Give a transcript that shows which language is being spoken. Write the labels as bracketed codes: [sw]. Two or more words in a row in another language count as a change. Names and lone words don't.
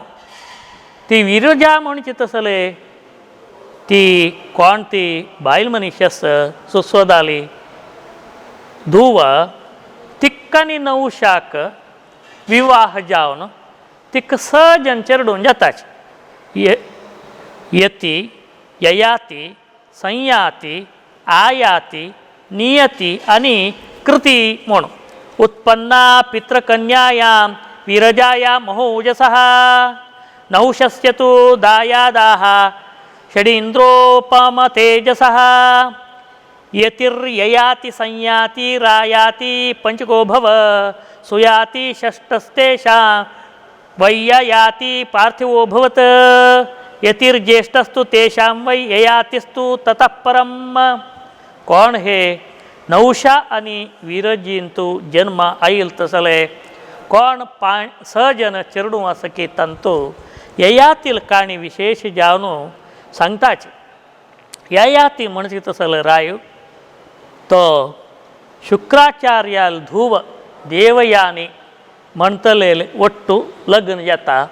[kok] ती विरजा म्हणचे तसले ती कोण ती बायल मनीस आसा सुस्वदाली धुव तिक्कानी नवशाक विवाह जावन तिका सजन चेरडून जाताच. यती ययाती संयाती आयाती नियती आनी कृती म्हूण [sa] उत्पन्ना पितृकन्यायां विरजाया महोजसः नहुषस्य तु दायादाः षडीन्द्रोपम तेजसः यतिर्ययाति संयाति रायाति पंचको भव सुयाति षष्ठस्तेषां वैययाति पार्थिवो भवत् यतिर्ज्येष्ठस्तु तेषां वै ययातिस्तु ततः परम. [kok] कोण हे नवशा आनी विरजींतू जन्म आयल तसले कोण 6 जन चेरडू आसा की तांतू ययातील काणी विशेष जावन सांगताचे. ययाती म्हणजे तसले राय तो शुक्राचार्याल धुव देवयानी म्हणतलेले ಒಟ್ಟು लग्न जाता.